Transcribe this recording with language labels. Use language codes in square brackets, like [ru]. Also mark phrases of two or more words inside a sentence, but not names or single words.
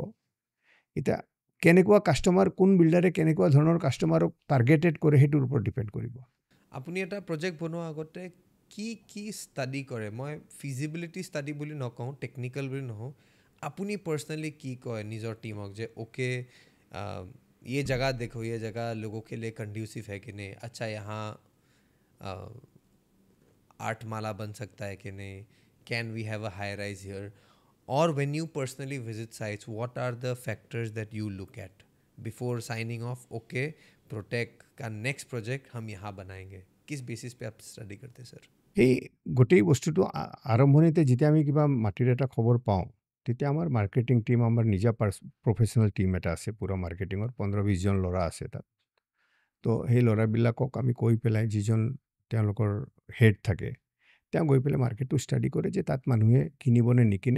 [as] এতিয়া কেনেকুৱা কাষ্টমাৰ, কোন বিল্ডাৰে কেনেকুৱা ধৰণৰ কাষ্টমাৰক টাৰ্গেটেড কৰে সেইটোৰ ওপৰত ডিপেণ্ড কৰিব। আপুনি এটা প্ৰজেক্ট বনোৱাৰ আগতে কি ষ্টাডি কৰে? মই [en] feasibility study [as] বুলি নকওঁ, টেকনিকেল বুলি নহওঁ, আপুনি পাৰ্চনেলি কি কয় নিজৰ টিমক যে অ'কে [hi] ये जगह देखो, ये जगह लोगों के लिए कंड्यूसिव है कि नहीं, [as] अच्छा यहाँ 8 माला बन सकता है कि नहीं, [en] Can we have a high rise here? Or when you personally visit sites, what are the factors that you look at before signing off? [hi] Okay, Protech का [en] next project [hi] हम यहाँ बनाएंगे, किस बेसिस पे आप स्टडी करते हैं सर? [as] এই গোটেই বস্তুটো আৰম্ভণিতে যেতিয়া আমি কিবা মাটিৰ এটা খবৰ পাওঁ, তেতিয়া আমাৰ [en] marketing team, [as] আমাৰ নিজা [en] professional team [as] এটা আছে পূৰা মাৰ্কেটিঙৰ, 15-20 জন ল'ৰা আছে তাত। তো সেই ল'ৰাবিলাকক আমি কৈ পেলাই, যিজন তেওঁলোকৰ হেড থাকে, তেওঁ গৈ পেলাই মাৰ্কেটটো ষ্টাডি কৰে যে তাত মানুহে কিনিবনে নিকিনে।